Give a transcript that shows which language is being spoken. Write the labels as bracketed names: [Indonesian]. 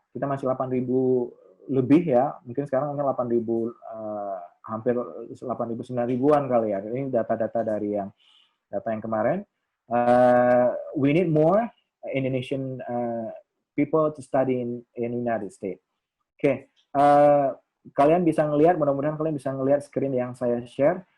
[Indonesian] Kita masih 8.000 lebih ya, mungkin sekarang 8.000 hampir 8.000 9.000-an kali ya. Ini data-data dari data yang kemarin. [English] We need more Indonesian people to study in United States. [Indonesian] Oke, kalian bisa ngelihat, mudah-mudahan kalian bisa ngelihat screen yang saya share.